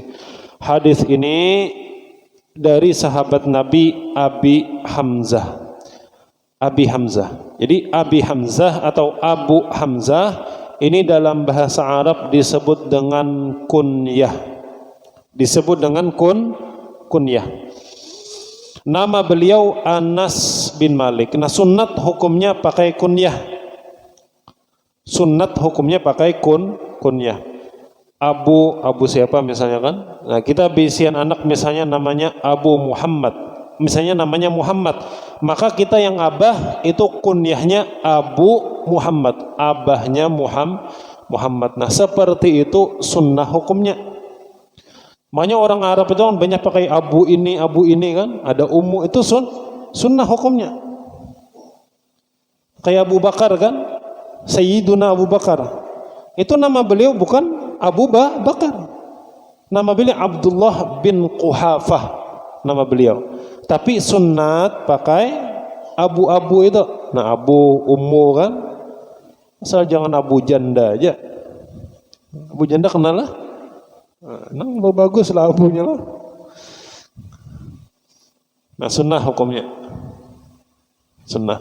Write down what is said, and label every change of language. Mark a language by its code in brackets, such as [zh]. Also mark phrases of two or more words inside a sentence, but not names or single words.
[id] Hadis ini dari sahabat Nabi Abi Hamzah. Abi Hamzah. Jadi Abi Hamzah atau Abu Hamzah ini dalam bahasa Arab disebut dengan kunyah. Disebut dengan kunyah. Nama beliau Anas bin Malik. Nah, sunat hukumnya pakai kunyah. Sunat hukumnya pakai kunyah. Abu siapa misalnya kan? [bjn] Nah, kita bisian anak misalnya namanya Abu Muhammad. [id] Misalnya namanya Muhammad. Maka kita yang abah itu kunyahnya Abu Muhammad. [bjn] Abahnya Muhammad. [id] Nah, seperti itu sunnah hukumnya. Makanya orang Arab itu kan banyak pakai abu ini kan, ada ummu, itu sunnah hukumnya. Kayak Abu Bakar kan, Sayyiduna Abu Bakar. Itu nama beliau bukan Abu Bakar. Nama beliau Abdullah bin Quhafah, nama beliau. Tapi sunnat pakai abu-abu itu. Nah, abu ummu kan, asal jangan abu janda aja. Abu janda kenal lah. Nah, bagus lah abunya lah. Nah, sunnah hukumnya. Sunnah.